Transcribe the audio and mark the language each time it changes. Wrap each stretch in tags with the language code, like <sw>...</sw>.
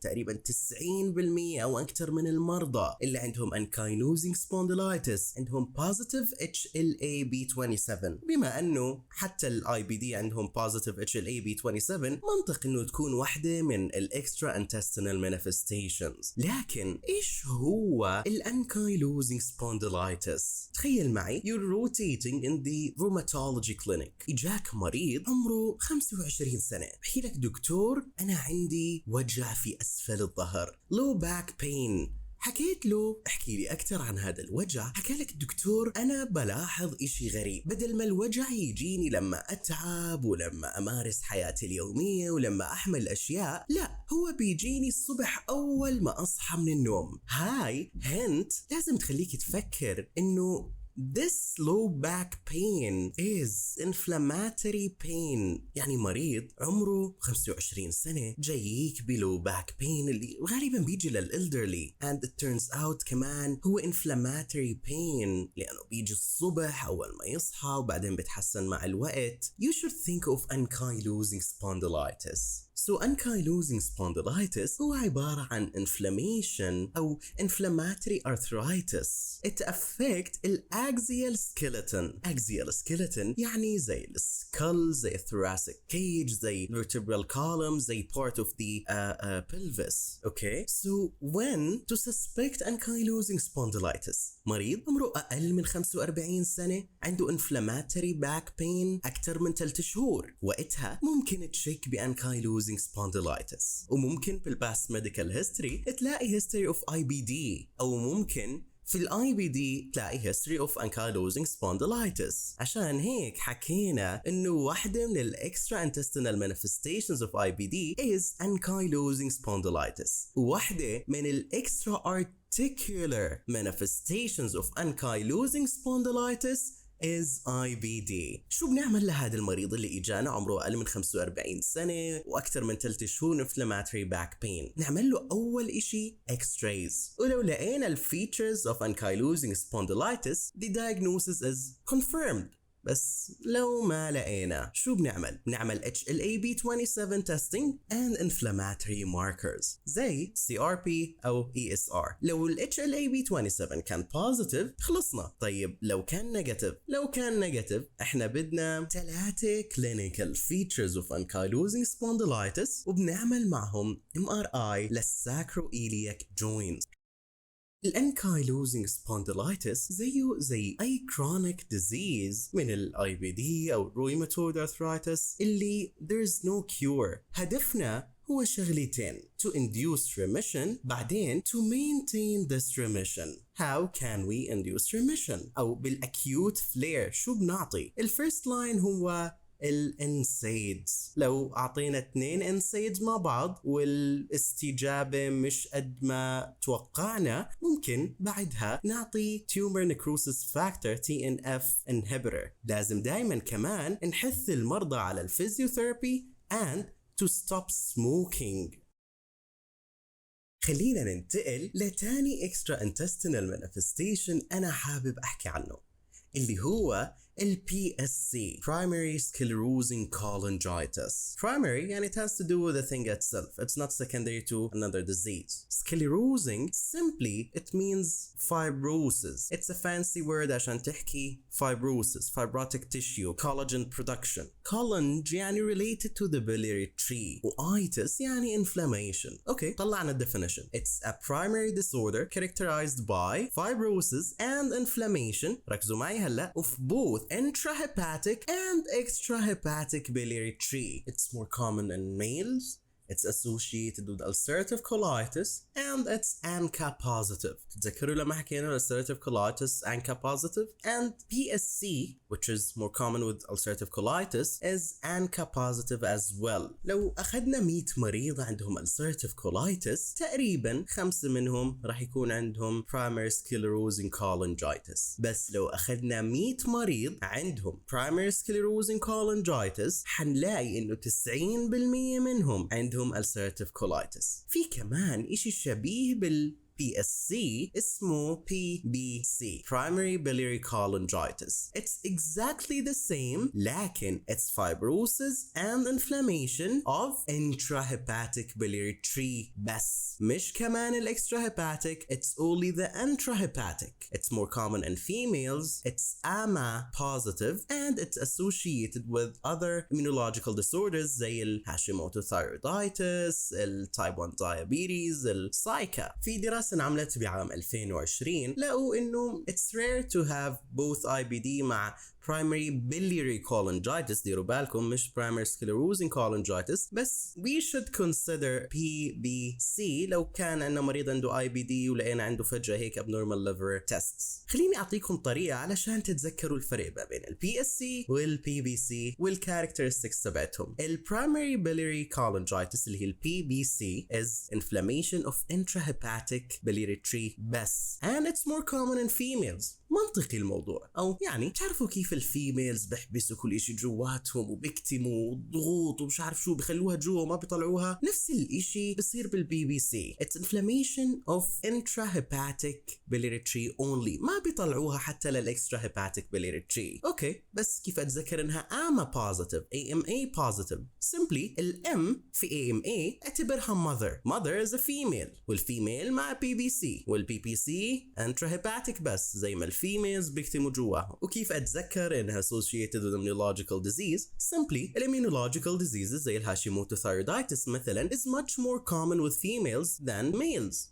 <ar>تقريبا 90% أو أكثر من المرضى اللي عندهم Ankylosing Spondylitis عندهم positive HLA-B27. بما أنه حتى ال IBD عندهم positive HLA-B27 منطق أنه تكون واحدة من ال extra intestinal manifestations. لكن إيش هو</ar> <en>ال Ankylosing Spondylitis؟</en> <ar>تخيل معي</ar> <en>you're rotating in the rheumatology clinic.</en> <ar>إجاك مريض عمره 25 سنة بحكي لك دكتور أنا عندي وجع في أسفل الظهر low back pain. حكيت له احكي لي أكثر عن هذا الوجع. حكى لك الدكتور أنا بلاحظ إشي غريب، بدل ما الوجع يجيني لما أتعب ولما أمارس حياتي اليومية ولما أحمل أشياء، لا هو بيجيني الصبح أول ما أصحى من النوم. هاي هنت لازم تخليك تفكر إنه</ar> <en>this low back pain is inflammatory pain.</en> <ar>يعني مريض عمره 25 سنة جاييك بلو باك pain اللي غالبا بيجي للإلدرلي and</ar> <en>it turns out</en> <ar>كمان هو inflammatory pain لأنه بيجي الصبح أول ما يصحى وبعدين بتحسن مع الوقت.</ar> <en>You should think of ankylosing spondylitis. So ankylosing spondylitis</en> <ar>هو عبارة عن</ar> <en>inflammation أو inflammatory arthritis. It affect الأكزيال skeleton. Axial skeleton</en> <ar>يعني زي السكال،</ar> <en>زي thoracic cage، زي vertebral column، زي part of the pelvis. Okay? So when to suspect ankylosing spondylitis؟</en> <ar>مريض عمره أقل من 45 سنة عنده inflammatory back pain أكثر من 3 شهور، وقتها ممكن تشك بأنكايلوزينج سبونديلايتس. وممكن بالباست ميديكال هيستوري تلاقي هيستوري اوف IBD، او ممكن في الاي بي دي تلاقي history of ankylosing spondylitis. عشان هيك حكينا انه واحدة من</ar> <en>الاكسترا intestinal manifestations of IBD is ankylosing spondylitis، وواحدة من الاكسترا articular manifestations of ankylosing spondylitis is IBD.</en> <ar>شو بنعمل لهذا المريض اللي اجانا عمره اقل من 45 سنة واكثر من 3 شهور inflammatory back pain؟ نعمل له اول اشي x-rays، ولو لقينا الفيتشرز of ankylosing spondylitis</ar> <en>the diagnosis is confirmed.</en> <ar>بس لو ما لقينا شو بنعمل؟ بنعمل HLA-B27</ar> <en>testing and inflammatory markers</en> <ar>زي CRP أو ESR. لو ال HLA-B27 كان positive خلصنا. طيب لو كان negative احنا بدنا 3</ar> <en>clinical features of ankylosing spondylitis</en> <ar>وبنعمل معهم MRI للsacroiliac joints. الانكايلوزينج سبونديلايتس زيه زي أي chronic disease من ال IBD أو rheumatoid arthritis اللي</ar> <en>there's no cure.</en> <ar>هدفنا هو شغلتين:</ar> <en>to induce remission بعدين to maintain this remission. How can we induce remission؟</en> <ar>أو بالacute flare شو بنعطي؟ الفيرست لاين هو الانسيدز. لو اعطينا 2 انسيدز مع بعض والاستجابة مش قد ما توقعنا ممكن بعدها نعطي tumor necrosis factor TNF inhibitor. لازم دايما كمان نحث المرضى على الفيزيوثيرابي</ar> <en>and to stop smoking.</en> <ar>خلينا ننتقل لتاني extra intestinal manifestation أنا حابب أحكي عنه اللي هو ال PSC Primary Sclerosing Cholangitis.</ar> <en>Primary يعني it has to do with the thing itself. It's not secondary to another disease. Sclerosing simply it means fibrosis. It's a fancy word</en> <ar>عشان تحكي</ar> <en>fibrosis, fibrotic tissue, collagen production. Cholange يعني related to the biliary tree. Itis يعني inflammation. Okay,</en> <ar>طلعنا</ar> <en>definition. It's a primary disorder characterized by fibrosis and inflammation.</en> <ar>ركزوا معي هلا</ar> <en>of both intrahepatic and extrahepatic biliary tree. It's more common in males. It's associated with ulcerative colitis and it's ANCA positive.</en> <ar>تتذكروا لما حكينا</ar> <en>ulcerative colitis ANCA positive? And PSC, which is more common with ulcerative colitis, is ANCA positive as well.</en> <ar>لو أخذنا 100 مريض عندهم ulcerative colitis تقريبا 5 منهم راح يكون عندهم primary sclerosing cholangitis. بس لو أخذنا 100 مريض عندهم primary sclerosing cholangitis حنلاقي إنه 90% منهم عندهم ulcerative colitis. في كمان إشي شبيه بال PSC اسمه PBC Primary Biliary Cholangitis.</ar> <en>It's exactly the same</en> <ar>لكن</ar> <en>it's fibrosis and inflammation of intrahepatic biliary tree</en> <ar>بس مش كمان</ar> <en>ال extrahepatic. It's only the intrahepatic. It's more common in females. It's AMA positive and it's associated with other immunological disorders زي ال Hashimoto thyroiditis, ال type 1 diabetes, ال SICA.</en> <ar>في دراسة انعملت بعام 2020 لقوا انه</ar> <en>it's rare to have both IBD مع primary biliary cholangitis.</en> <ar>ديروا بالكم مش primary sclerosing cholangitis. بس</ar> <en>we should consider PBC</en> <ar>لو كان عندنا مريض عنده IBD ولقينا عنده فجأة هيك</ar> <en>abnormal liver tests.</en> <ar>خليني أعطيكم طريقة علشان تتذكروا الفرق ما بين ال PSC وال PBC والcharacteristics تبعتهم.</ar> <en>ال primary biliary cholangitis</en> <ar>اللي هي</ar> <en>ال PBC is inflammation of intrahepatic biliary tree بس and it's more common in females.</en> <ar>منطقي الموضوع، أو يعني تعرفوا كيف الفيميلز بيحبسوا كل إشي جواتهم وبيكتموا ضغوط ومش عارف شو بيخلوها جوا وما بيطلعوها. نفس الإشي بصير بالبي بي سي.</ar> <en>It's inflammation of intrahepatic biliary tree only.</en> <ar>ما بيطلعوها حتى للإكسترا hepatic biliary tree. أوكي، بس كيف أتذكر إنها AMA positive AMA positive. simply الام في AMA اعتبرها</ar> <en>mother is a female،</en> <ar>والفيميل مع PBC، والPBC intrahepatic بس زي ما الفيميلز بيكتموا جواهم. وكيف أتذكر إنها</ar> <en>associated with immunological disease؟ simply الimmunological diseases زي الهاشيموتو thyroiditis مثلا is much more common with females than males.</en>